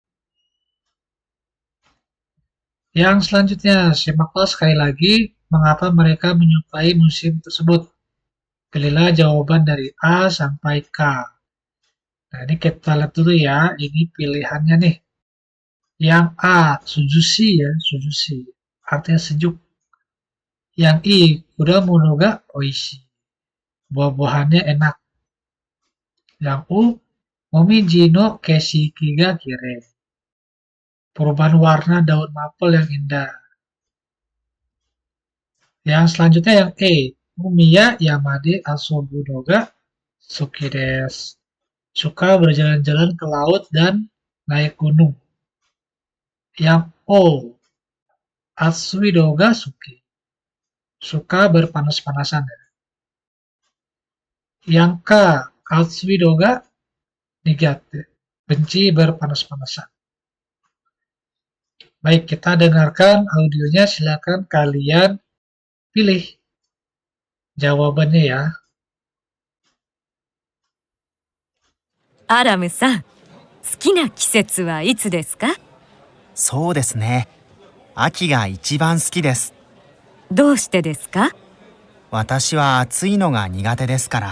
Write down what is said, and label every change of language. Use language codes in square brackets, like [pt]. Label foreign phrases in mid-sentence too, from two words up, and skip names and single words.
[id] Yang selanjutnya, simaklah sekali lagi mengapa mereka menyukai musim tersebut. Pilihlah jawaban dari A sampai K. Nah, ini kita lihat dulu ya, ini pilihannya nih. Yang A, sujushi ya, sujushi. Artinya sejuk. Yang I, [ja] 果物がおいしい. [id] Buah-buahannya enak. Yang U, [ja] 紅葉の景色がきれい. [id] Perubahan warna daun maple yang indah. Yang selanjutnya yang E, [ja] 海や山で遊ぶのが好きです. [id] Suka berjalan-jalan ke laut dan naik gunung. Yang O, [ja] 暑いのが好き. [id] Suka berpanas-panasan. Yang K, [ja] 暑いのが苦手. [id] Benci berpanas-panasan. Baik, kita dengarkan audionya. Silakan kalian pilih jawabannya ya. [ja] アラムさん、好きな季節はいつですか？そうですね。秋が一番好きです。どうしてですか？私は暑いのが苦手ですから。